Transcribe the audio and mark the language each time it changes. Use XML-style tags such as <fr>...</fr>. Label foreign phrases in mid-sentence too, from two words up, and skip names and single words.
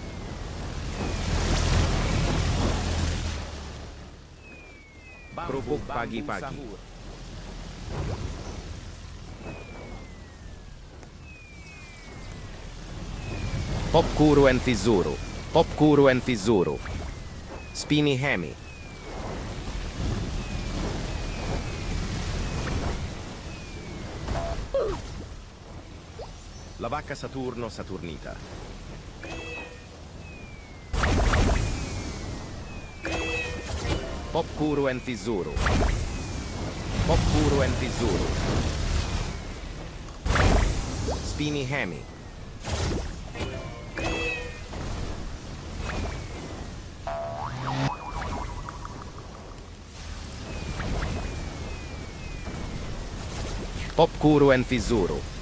<it>Krupuk pagi-pagi. Popcuru and FIZZURU. Popcuru and FIZZURU. Spini Hemi. La vacca Saturno Saturnita. Popcuru and FIZZURU. Popcuru and FIZZURU. Spini Hemi. Popcuru and FIZZURU.</it>